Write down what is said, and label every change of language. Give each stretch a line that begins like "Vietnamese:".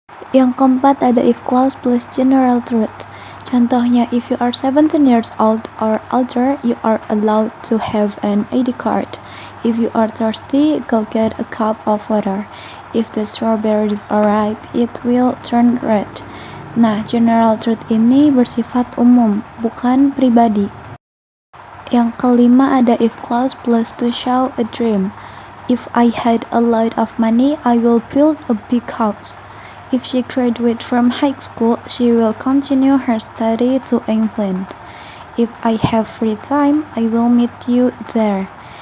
Indonesian: Yang keempat ada if clause plus general truth. Contohnya,
English: if you are 17 years old or older, you are allowed to have an ID card. If you are thirsty, go get a cup of water. If the strawberries are ripe, it will turn red.
Indonesian: Nah, general truth ini bersifat umum, bukan pribadi. Yang kelima ada
English: if clause plus to show a dream. If I had a lot of money, I will build a big house. If she graduates from high school, she will continue her study to England. If I have free time, I will meet you there.